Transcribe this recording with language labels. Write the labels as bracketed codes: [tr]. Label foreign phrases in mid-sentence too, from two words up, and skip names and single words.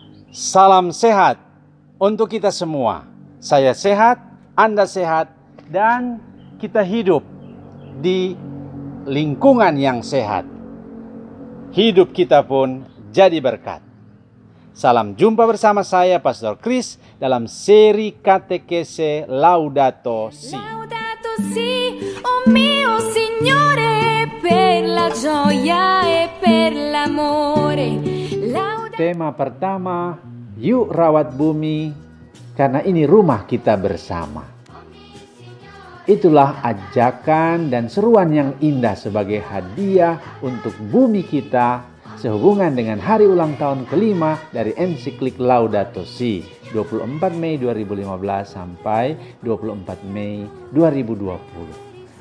[id] Salam sehat untuk kita semua. Saya sehat, Anda sehat, dan kita hidup di lingkungan yang sehat. Hidup kita pun jadi berkat. Salam jumpa bersama saya, Pastor Chris, dalam seri katekese Laudato Si. [it] Laudato Si, oh mio Signore, per la gioia e per l'amore. [id] Tema pertama, yuk rawat bumi, karena ini rumah kita bersama. Itulah ajakan dan seruan yang indah sebagai hadiah untuk bumi kita sehubungan dengan hari ulang tahun kelima dari ensiklik Laudato Si, 24 Mei 2015 sampai 24 Mei 2020.